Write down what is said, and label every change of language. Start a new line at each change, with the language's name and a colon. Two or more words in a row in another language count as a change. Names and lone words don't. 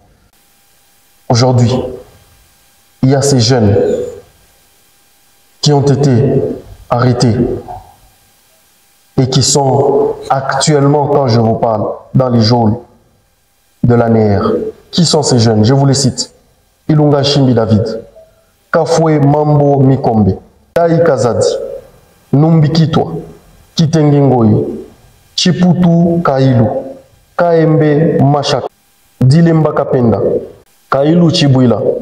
French: Aujourd'hui, il y a ces jeunes qui ont été arrêtés et qui sont actuellement, quand je vous parle, dans les geôles de l'ANR. Qui sont ces jeunes? Je vous les cite. Ilunga Shimbi David, Kafoué Mambo Mikombe, Tai Kazadi, Numbikitwa, Kitengengoyi, Chiputu Kailu, Kaembe Mashak, Dilemba Kapenda, Kailu Chibwila,